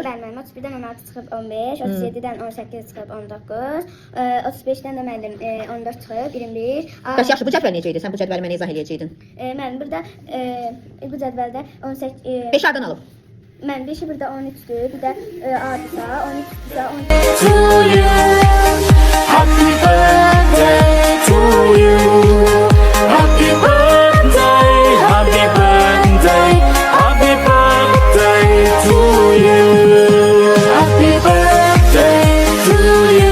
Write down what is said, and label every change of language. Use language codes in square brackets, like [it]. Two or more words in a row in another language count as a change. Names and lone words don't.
[az] Bəli, mənim 31-dən 16 çıxıb 15, 37-dən 18 çıxıb 19, 35-dən də mənim 14 çıxıb 21. Bəs yaxşı, bu cədvəl necə idi? Sən bu cədvəli mənə izah eləyəcəydin. Mən burada bu cədvəldə 18 5 hardan alıb? mən 5-i burada 13'dür, bir də adisa 13'dürsə 13. [en] To you, happy birthday to you. Happy birthday, happy birthday, happy birthday to you. Happy birthday to you.